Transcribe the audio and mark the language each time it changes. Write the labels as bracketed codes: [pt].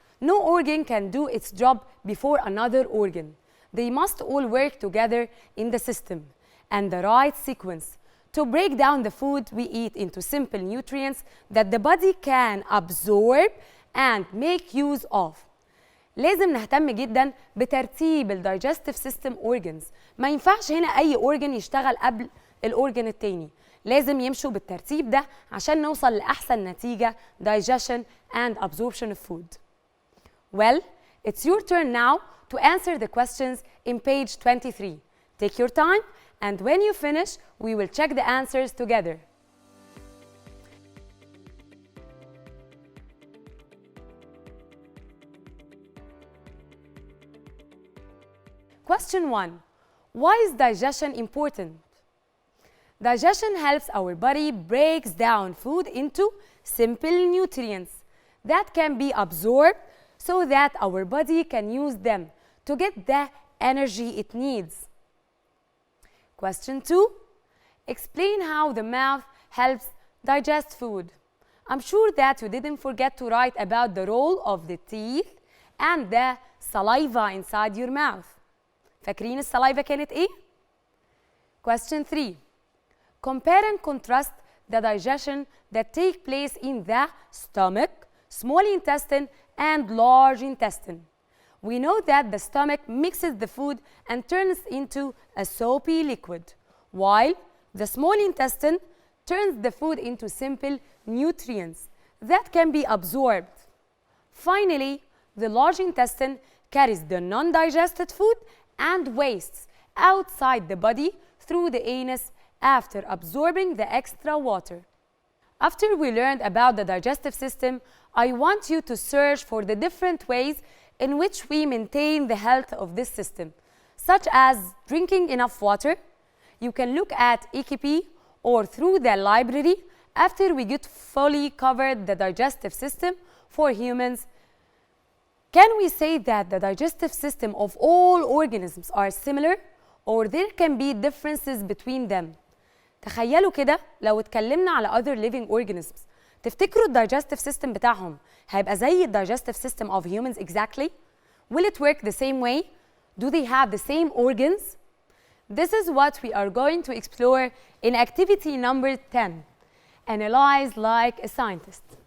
[en] No organ can do its job before another organ. They must all work together in the system and the right sequence to break down the food we eat into simple nutrients that the body can absorb and make use of. [ar] لازم نهتم جدا بترتيب الدايجستيف سيستم اورجنز. ما ينفعش هنا اي اورجن يشتغل قبل الاورجن التاني، لازم يمشوا بالترتيب ده عشان نوصل لاحسن نتيجه [en] digestion and absorption of food. Well, it's your turn now to answer the questions in page 23. Take your time, and when you finish, we will check the answers together. Question 1. Why is digestion important? Digestion helps our body breaks down food into simple nutrients that can be absorbed so that our body can use them to get the energy it needs. Question 2. Explain how the mouth helps digest food. I'm sure that you didn't forget to write about the role of the teeth and the saliva inside your mouth. [ar] فاكرين السلايفا كانت ايه؟ [en] Question 3. Compare and contrast the digestion that take place in the stomach, small intestine, and large intestine. We know that the stomach mixes the food and turns into a soapy liquid, while the small intestine turns the food into simple nutrients that can be absorbed. Finally, the large intestine carries the non-digested food and wastes outside the body through the anus after absorbing the extra water. After we learned about the digestive system, I want you to search for the different ways in which we maintain the health of this system, such as drinking enough water. You can look at EKP or through the library after we get fully covered the digestive system for humans. Can we say that the digestive system of all organisms are similar or there can be differences between them? [ar] تخيلوا كده لو اتكلمنا على [en] other living organisms، [ar] تفتكروا الدايجستيف سيستم بتاعهم هيبقى زي الدايجستيف [en] system of humans exactly? Will it work the same way? Do they have the same organs? This is what we are going to explore in activity number 10. Analyze like a scientist.